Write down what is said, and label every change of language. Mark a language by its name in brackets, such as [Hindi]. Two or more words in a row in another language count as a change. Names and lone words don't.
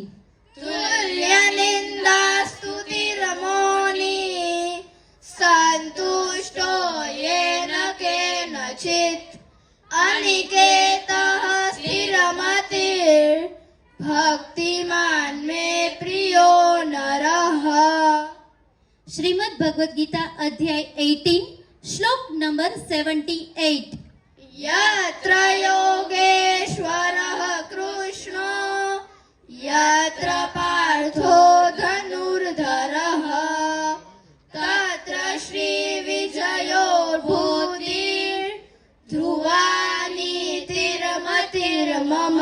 [Sanskrit] तुल्य निंदा स्तुतिरमोनी संतुष्टो येन केनचित अनिकेतः स्थिरमतिर भक्तिमान मे प्रियो नरः. [Gujarati] શ્રીમદ ભગવદ ગીતા અધ્યાય 18 શ્લોક નંબર 78. [Sanskrit] यत्र योगेश्वरः कृष्णो यत्र पार्थो धनुर्धरः तत्र श्रीविजयो भूतिर्ध्रुवानीतिर्मतिर्मम.